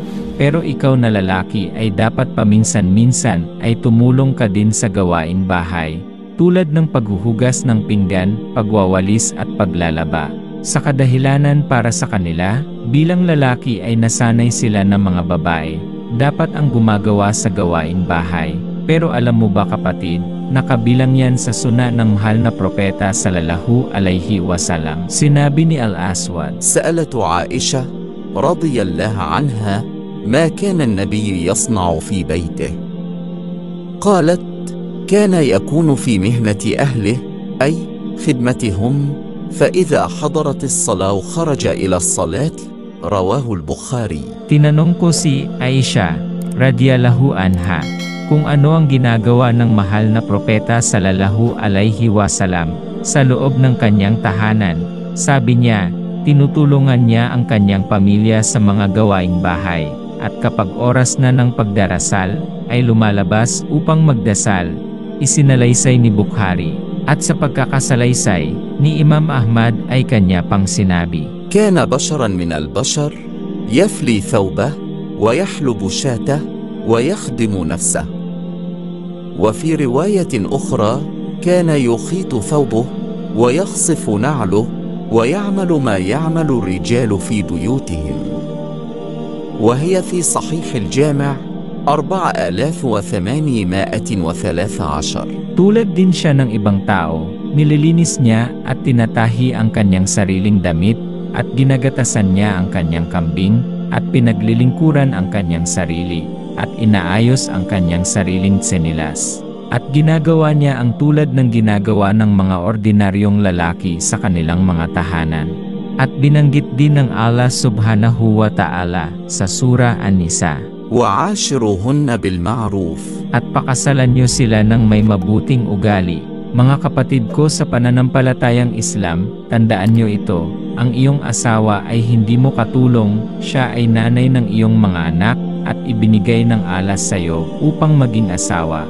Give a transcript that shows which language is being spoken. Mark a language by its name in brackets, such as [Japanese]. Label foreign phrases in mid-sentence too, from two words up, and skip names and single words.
[Filipino] Pero ikaw na lalaki ay dapat paminsan-minsan ay tumulong ka din sa gawaing bahay, tulad ng paghuhugas ng pinggan, pagwawalis at paglalaba. Sa kadahilanan para sa kanila, bilang lalaki ay nasanay sila ng mga babae, dapat ang gumagawa sa gawaing bahay. Pero alam mo ba kapatid, nakabilang yan sa suna ng mahal na propeta [Arabic] sallallahu alayhi wasallam. [Filipino] Sinabi ni Al-Aswad, [Arabic] سألت عائشة رضي الله عنها ما كان النبي يصنع في بيته؟ قالت: كان يكون في مهنة أهله أي خدمتهم، فإذا حضرت الصلاة خرج إلى الصلاة. رواه البخاري. [Filipino] Tinanong ko si Aisha [Arabic] radiyallahu anha [Filipino] kung ano ang ginagawa ng mahal na propeta [Arabic] sallallahu alayhi wasallam [Filipino] sa loob ng kanyang tahanan. Sabi niya, tinutulungan niya ang kanyang pamilya sa mga gawaing bahay, at kapag oras na ng pagdarasal, ay lumalabas upang magdasal. Isinalaysay ni Bukhari, at sa pagkakasalaysay ni Imam Ahmad ay kanya pang sinabi, [Arabic] كان بشرا من البشر يفلي ثوبه ويحلب شاته ويخدم نفسه. وفي رواية أخرى كان يخيط ثوبه ويخصف نعله ويعمل ما يعمل الرجال في بيوتهم. وهي في صحيح الجامع 4813. [Filipino] Tulad din siya ng ibang tao, nililinis niya at tinatahi ang kanyang sariling damit, at ginagatasan niya ang kanyang kambing, at pinaglilingkuran ang kanyang sarili, at inaayos ang kanyang sariling tsenilas. At ginagawa niya ang tulad ng ginagawa ng mga ordinaryong lalaki sa kanilang mga tahanan. At binanggit din ng Allah [Arabic] subhanahu wa ta'ala [Filipino] sa Surah An-Nisa, [Arabic] وعاشروهن بالمعروف. [Filipino] At pakasalan niyo sila ng may mabuting ugali. Mga kapatid ko sa pananampalatayang Islam, tandaan niyo ito, ang iyong asawa ay hindi mo katulong, siya ay nanay ng iyong mga anak, at ibinigay ng Allah sa iyo upang maging asawa.